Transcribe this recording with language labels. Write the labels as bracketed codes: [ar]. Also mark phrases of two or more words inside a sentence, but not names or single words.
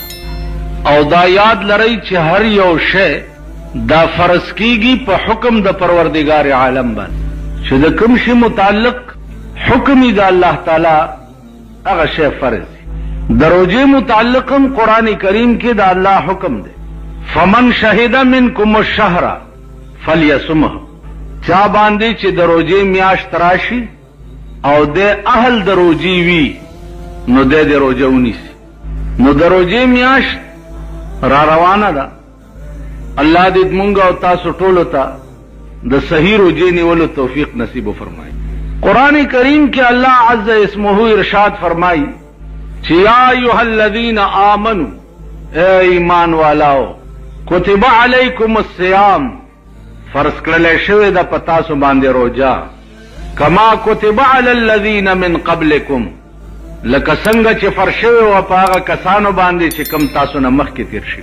[ps] او دا یاد لرئ چې هر یو شی دا فرض کیږي په حکم د پروردگار عالم باندې چې د کوم شي متعلق حکم یې د الله تعالی هغه شی فرض دی. د روژې متعلق هم قرآن کریم کې د الله حکم دی [ar] فمن شهد منکم الشهر فلیصمه. [ps] چا باندې چې د روژې میاشت راشي او د اهل د روژې وي نو د روژه ونیسي. نو د روژې میاشت را روانه ده. الله دې مونږ او تاسو ټولو ته د صحیح روژې نیولو توفیق نصیب وفرمایي. قرآن کریم کې الله [ar] عز اسمه [ps] ارشاد فرمایي چې [ar] یا ایها الذین آمنوا [ur] اے ایمان والاو [ar] کتب علیکم الصیام [ps] فرض کړل شوی د پتا سو باندې روزه [ar] کما کتب علی الذین من قبلکم [ps] لکه څنګه چې فرض شوی او په هغه کسانو باندې چې کم تاسو نه مخکې تیر شوي.